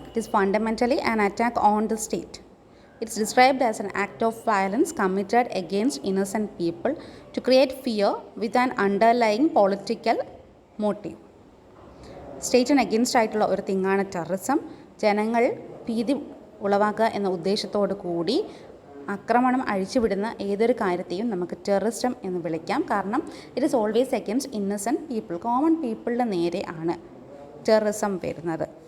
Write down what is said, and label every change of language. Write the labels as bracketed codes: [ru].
[en] It is fundamentally an attack on the state. It's described as an act of violence committed against innocent people to create fear with an underlying political motive. [ml] സ്റ്റേറ്റിന് against ആയിട്ടുള്ള ഒരു തിങ്ങാണ് terrorism. ജനങ്ങൾ ഭീതി ഉളവാക്കുക എന്ന ഉദ്ദേശത്തോടു കൂടി ആക്രമണം അഴിച്ചുവിടുന്ന ഏതൊരു കാര്യത്തെയും നമുക്ക് ടെററിസം എന്ന് വിളിക്കാം. കാരണം [en] it is always against innocent people, [ml] common പീപ്പിളിൻ്റെ നേരെ ആണ് ടെററിസം വരുന്നത്.